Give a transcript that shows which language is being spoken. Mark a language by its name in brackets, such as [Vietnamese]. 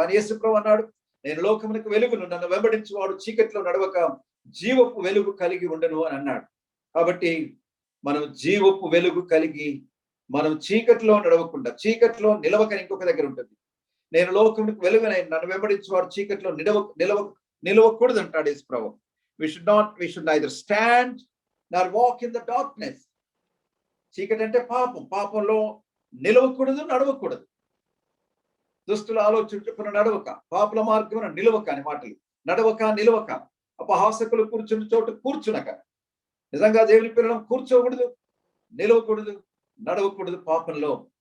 [Telugu] కానీ యేసు ప్రభువు అన్నాడు, నేను లోకమునకు వెలుగును, నన్ను వెంబడించువాడు చీకట్లో నడవక జీవపు వెలుగు కలిగి ఉండను అని అన్నాడు. కాబట్టి మనం జీవపు వెలుగు కలిగి, మనం చీకట్లో నడవకుండా, చీకట్లో నిలవకని ఇంకొక దగ్గర ఉంటుంది. నేను లోకమునకు వెలుగునై నన్ను వెంబడించువాడు చీకట్లో నిలవకూడదు అంటాడు యేసు ప్రభువు. [English] We should neither stand nor walk in the darkness. [Telugu] చీకటి అంటే పాపం, పాపంలో నిలవకూడదు, నడవకూడదు. దుస్తుల ఆలోచించుకున్న నడవక, పాపుల మార్గమున నిలవక అని మాటలు. నడవక, నిలవక, అపహాసకులు కూర్చున్న చోట కూర్చునక. నిజంగా దేవుని పిల్లలను కూర్చోకూడదు, నిలవకూడదు, నడవకూడదు పాపంలో.